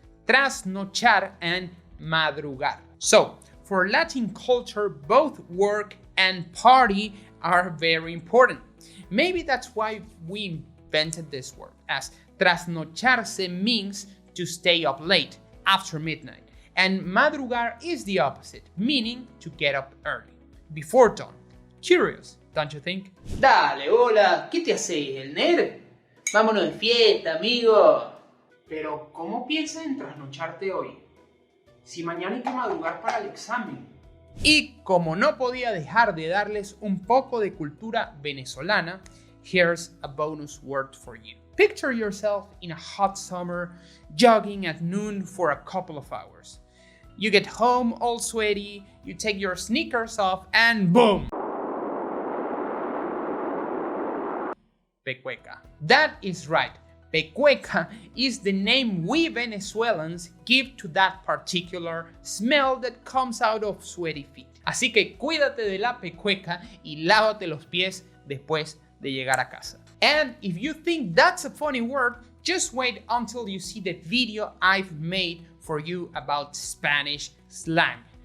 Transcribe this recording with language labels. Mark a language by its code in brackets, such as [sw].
[en] Trasnochar and madrugar. So, for Latin culture, both work and party are very important. Maybe that's why we invented this word, as trasnocharse means to stay up late, after midnight. And madrugar is the opposite, meaning to get up early, before dawn. Curious, don't you think? [es] Dale, hola, ¿qué te haces, el nerd? Vámonos de fiesta, amigo. Pero, ¿cómo piensas en trasnocharte hoy? Si mañana hay que madrugar para el examen. Y como no podía dejar de darles un poco de cultura venezolana, [en] here's a bonus word for you. Picture yourself in a hot summer, jogging at noon for a couple of hours. You get home all sweaty, you take your sneakers off, and boom! Pecueca. That is right. Pecueca is the name we Venezuelans give to that particular smell that comes out of sweaty feet. [es] Así que cuídate de la pecueca y lávate los pies después de llegar a casa. [en] And if you think that's a funny word, just wait until you see the video I've made for you about Spanish slang.